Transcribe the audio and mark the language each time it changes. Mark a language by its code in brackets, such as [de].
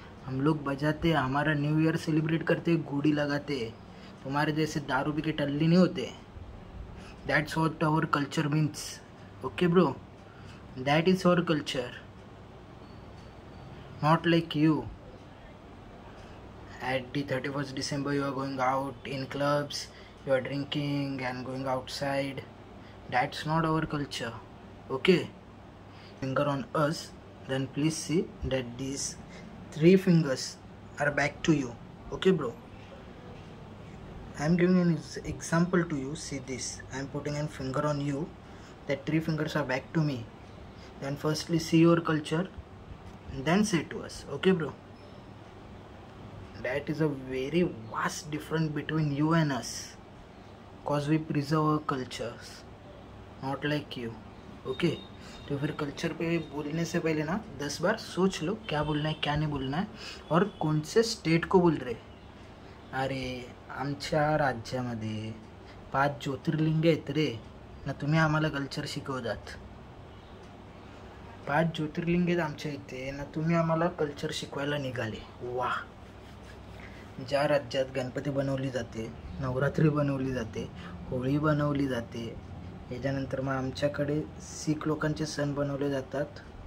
[hi] हम लोग बजाते, हमारा न्यू ईयर सेलिब्रेट करते, गुड़ी लगाते, तुम्हारे जैसे दारू पी के टल्ली नहीं होते. [en] That's what our culture means. Okay bro, that is our culture, not like you. At the 31st December you are going out in clubs, you are drinking and going outside. That's not our culture. Okay, finger on us, then please see that these 3 fingers are back to you. Okay bro, I am giving an example to you. See this, I am putting a finger on you, that 3 fingers are back to me. Then firstly see your culture, then say to us. Okay bro, that is a very vast difference between you and us, cause we preserve our cultures, not like you. [hi] Okay, तो फिर culture पे बोलने से पहले ना 10 बार सोच लो क्या बोलना है क्या नहीं बोलना है, और कौन से स्टेट को बोल रहे. [mr] अरे आमच्या राज्यामध्ये 5 ज्योतिर्लिंग आहेत रे ना, तुम्ही आम्हाला कल्चर शिकवतात. 5 ज्योतिर्लिंग आहेत आमच्या इथे ना, तुम्ही आम्हाला कल्चर शिकवायला निघाले. वाह. ज्या राज्यात गणपती बनवली जाते, नवरात्री बनवली जाते, होळी बनवली जाते, याच्यानंतर मग आमच्याकडे शीख लोकांचे सण बनवले जातात.